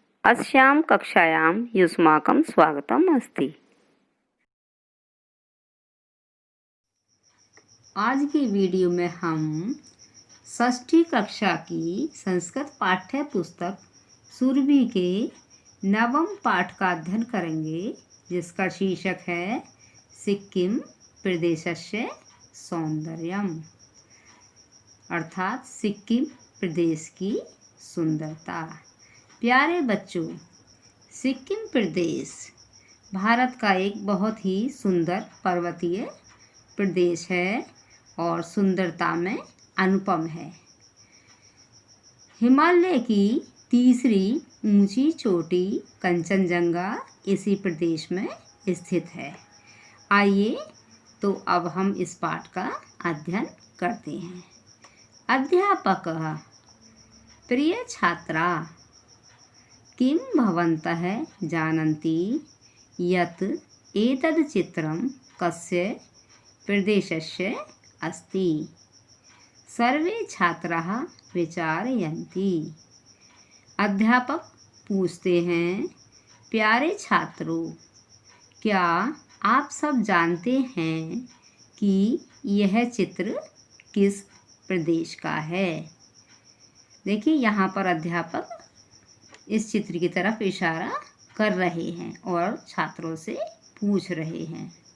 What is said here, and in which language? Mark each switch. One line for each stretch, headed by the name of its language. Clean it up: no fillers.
Sanskrit: अस्यां कक्षायां युष्माकं स्वागतम् अस्ति।
Hindi: आज की वीडियो में हम षष्ठी कक्षा की संस्कृत पाठ्य पुस्तक सुरभि के नवम पाठ का अध्ययन करेंगे, जिसका शीर्षक है
Sanskrit: सिक्किम प्रदेशस्य सौंदर्यम,
Hindi: अर्थात सिक्किम प्रदेश की सुंदरता। प्यारे बच्चों, सिक्किम प्रदेश भारत का एक बहुत ही सुंदर पर्वतीय प्रदेश है और सुंदरता में अनुपम है। हिमालय की तीसरी ऊंची चोटी कंचनजंगा इसी प्रदेश में स्थित है। आइए तो अब हम इस पाठ का अध्ययन करते हैं।
Sanskrit: अध्यापकः प्रिय छात्रा, किं भवन्तः जानन्ति यत् एतद् चित्रं कस्य प्रदेशस्य अस्ति? सर्वे छात्राः विचारयन्ति।
Hindi: अध्यापक पूछते हैं, प्यारे छात्रों, क्या आप सब जानते हैं कि यह चित्र किस प्रदेश का है? देखिए, यहाँ पर अध्यापक इस चित्र की तरफ इशारा कर रहे हैं और छात्रों से पूछ रहे हैं।